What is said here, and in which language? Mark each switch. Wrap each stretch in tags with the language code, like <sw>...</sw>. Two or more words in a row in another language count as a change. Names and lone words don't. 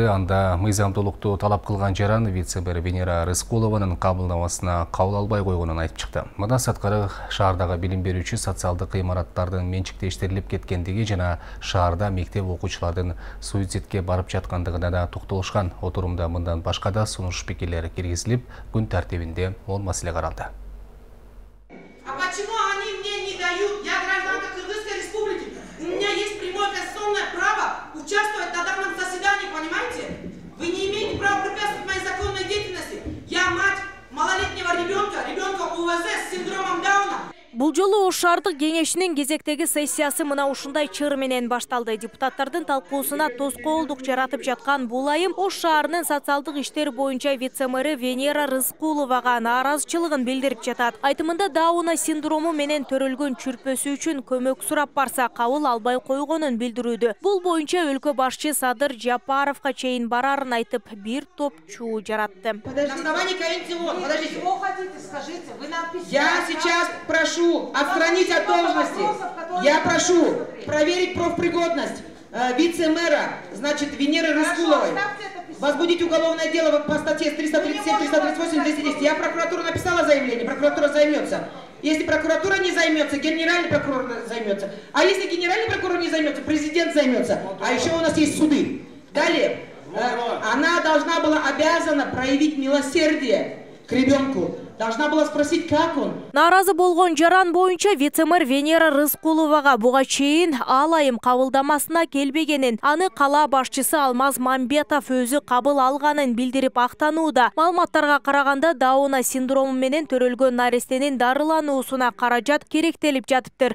<ky>Анда мыйзамдуулукту талап кылган жаран вице-мэр Венера Рыскулованын кабылнамасына кабыл албай койгонун айтып чыкты. Мындан сырткары шаардагы билим берүүчү социалдык имараттардын менчиктештирилип кеткендиги жана шаарда мектеп окуучулардын суицидке барып жаткандыгына да токтолушкан. Отурумда мындан башка да сунуш пикирлер киргизилип, күн тартибинде ол маселе каралды.</ky> <ru>Участвовать на данном заседании, понимаете? Вы не имеете права препятствовать моей законной деятельности. Я мать малолетнего ребенка УВЗ с синдромом Дауна.</ru> <ky>Бул жолу Ош шаардык кеңешинин кезектеги сессиясы мына ушундай чыр менен башталды. Депутаттардын талкуусуна тоскоолдук жаратып жаткан бул айым Ош шаарынын социалдык иштер боюнча вице-мэри Венера Рыскуловага нааразычылыгын билдирип жатат. Айтымында Дауна синдрому менен төрөлгөн чүрпөсү үчүн көмөк сурап барса кабыл албай койгонун билдирүүдө. Бул боюнча өлкө башчы Садыр Жапаровго чейин барарын айтып, бир топ чуу жаратты.</ky> <ru>На основании КНТО, подождите. Что хотите, скажите. Вы нам писали. Я сейчас прошу отстранить от должности. Я прошу проверить профпригодность вице-мэра, значит, Венеры Рыскуловой. Возбудить уголовное дело по статье 337, 338, 210. Я в прокуратуру написала заявление, прокуратура займется. Если прокуратура не займется, генеральный прокурор займется. А если генеральный прокурор не займется, президент займется. А еще у нас есть суды. Далее, она должна была обязана проявить милосердие к ребенку. Должна была спросить, как он.</ru> <ky>Нааразы болгон жаран боюнча вице-мэр Венера Рыскуловага буга чейин ал айым кабылдамасына келбегенин, аны кала башчысы Алмаз Мамбетов өзү кабыл алганын билдирип актанууда. Маалыматтарга караганда Дауна синдрому менен төрөлгөн нарестенин дарылануусуна каражат керектелип жатыптыр.</ky>